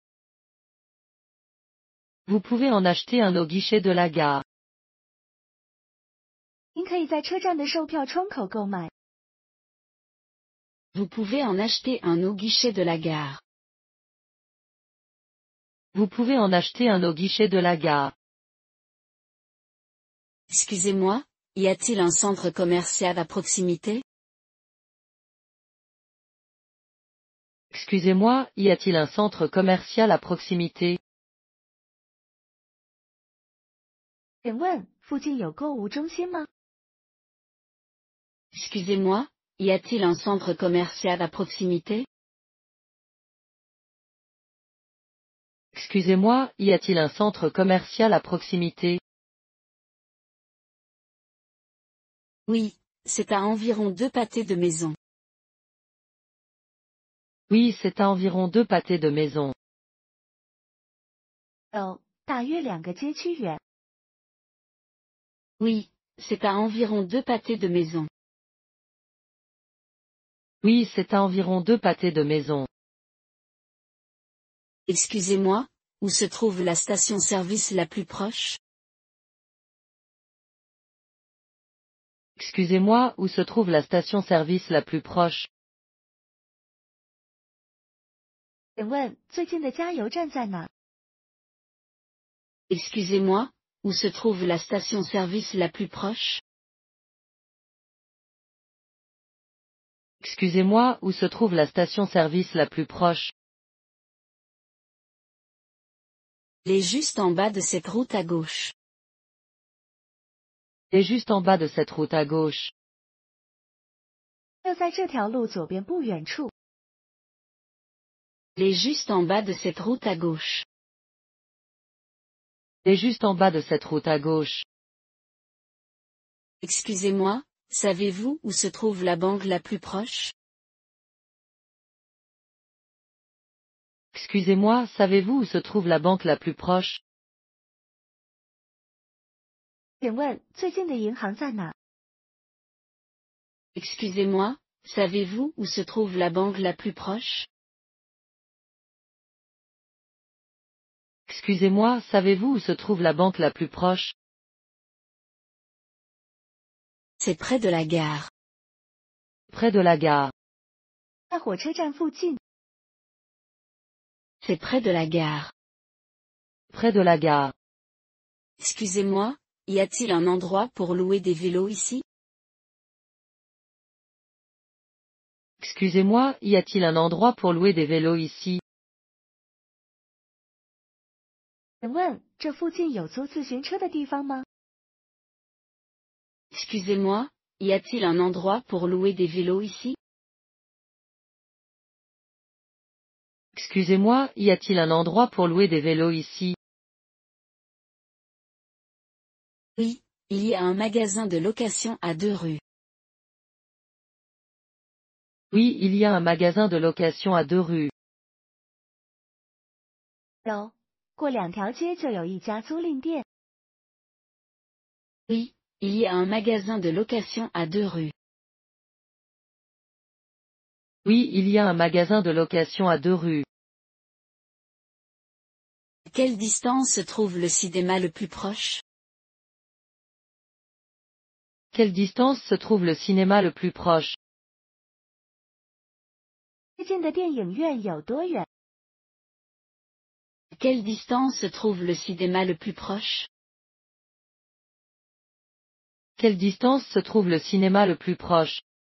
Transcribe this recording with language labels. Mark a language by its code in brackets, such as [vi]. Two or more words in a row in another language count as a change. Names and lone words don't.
[fr] Vous pouvez en acheter un au guichet de la gare. [zh] 您可以在车站的售票窗口购买。 [fr] Vous pouvez en acheter un au guichet de la gare. Vous pouvez en acheter un au guichet de la gare. Excusez-moi, y a-t-il un centre commercial à proximité? Excusez-moi, y a-t-il un centre commercial à proximité? [zh] 请问附近有购物中心吗？ [fr] Excusez-moi, y a-t-il un centre commercial à proximité? Excusez-moi, y a-t-il un centre commercial à proximité? Oui, c'est à environ 2 pâtés de maison. Oui, c'est à environ 2 pâtés de maison. [zh] 大约2个街区远。 [fr] Oui, c'est à environ 2 pâtés de maison. Oui, c'est à environ 2 pâtés de maison. Excusez-moi, où se trouve la station-service la plus proche? Excusez-moi, où se trouve la station-service la plus proche? [zh] 请问最近的加油站在哪？ [fr] Excusez-moi, où se trouve la station-service la plus proche? Excusez-moi, où se trouve la station-service la plus proche? Elle est juste en bas de cette route à gauche. Et juste en bas de cette route à gauche. [zh] 就在这条路左边不远处。 [fr] Elle est juste en bas de cette route à gauche. Et juste en bas de cette route à gauche. Excusez-moi, savez-vous où se trouve la banque la plus proche? Excusez-moi, savez-vous où se trouve la banque la plus proche? [zh] 请问最近的银行在哪？ [fr] Excusez-moi, savez-vous où se trouve la banque la plus proche? Excusez-moi, savez-vous où se trouve la banque la plus proche? C'est près de la gare. Près de la gare. [zh] 在火车站附近。 [fr] C'est près de la gare. Près de la gare. Excusez-moi, y a-t-il un endroit pour louer des vélos ici? Excusez-moi, y a-t-il un endroit pour louer des vélos ici? [zh] 请问这附近有租自行车的地方吗？ [fr] Excusez-moi, y a-t-il un endroit pour louer des vélos ici? Excusez-moi, y a-t-il un endroit pour louer des vélos ici? Oui, il y a un magasin de location à 2 rues. Oui, il y a un magasin de location à 2 rues. [zh] 有，过2条街就有一家租赁店。 [fr] Oui, il y a un magasin de location à 2 rues. Oui, il y a un magasin de location à 2 rues. À quelle distance se trouve le cinéma le plus proche? Quelle distance se trouve le cinéma le plus proche? [zh] 最近的电影院有多远？ [fr] À quelle distance se trouve le cinéma le plus proche? Quelle distance se trouve le cinéma le plus proche?